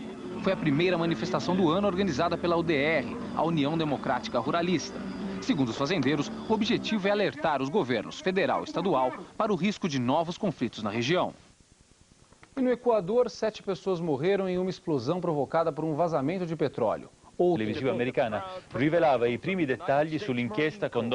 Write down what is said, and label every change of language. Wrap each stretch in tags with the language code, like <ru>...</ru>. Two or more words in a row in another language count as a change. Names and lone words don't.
<pt>Foi a primeira manifestação do ano organizada pela UDR, a União Democrática Ruralista. Segundo os fazendeiros, o objetivo é alertar os governos federal e estadual para o risco de novos conflitos na região. E no Equador, 7 pessoas morreram em uma explosão provocada por um vazamento de petrólio.</pt> <it>La televisiva americana rivelava i primi dettagli sull'inchiesta condotta</it>